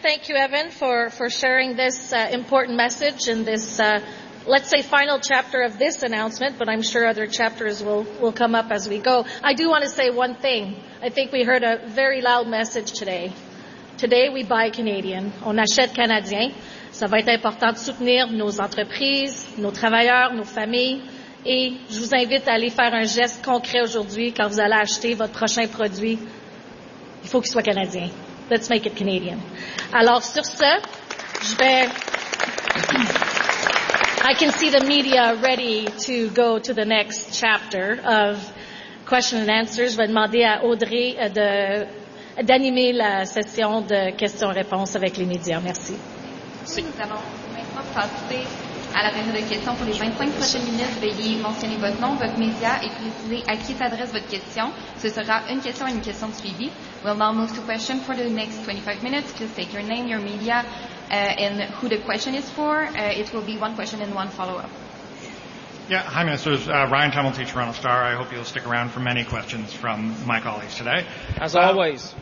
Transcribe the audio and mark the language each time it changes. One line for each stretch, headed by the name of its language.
English: Thank you, Evan, for sharing this important message in this, let's say, final chapter of this announcement, but I'm sure other chapters will come up as we go. I do want to say one thing. I think we heard a very loud message today. Today we buy Canadian.
French: On achète Canadien. Ça va être important de soutenir nos entreprises, nos travailleurs, nos familles. Et je vous invite à aller faire un geste concret aujourd'hui quand vous allez acheter votre prochain produit. Il faut qu'il soit Canadien.
English: Let's make it Canadian.
French: Alors sur ce, je vais...
English: I can see the media ready to go to the next chapter of question and answers.
French: Je vais demander à Audrey d'animer la session de questions-réponses avec les médias. Merci. Nous allons maintenant passer à la période de questions pour les 25 prochaines minutes. Veuillez mentionner votre nom, votre média et préciser à qui s'adresse votre question. Ce sera une question et une question suivie.
English: We'll now move to questions for the next 25 minutes. Please state your name, your media, and who the question is for. It will be one question and one follow-up. Yeah, hi, Minister. Ryan Tumulty, Toronto Star. I hope you'll stick around for many questions from my colleagues today. As always.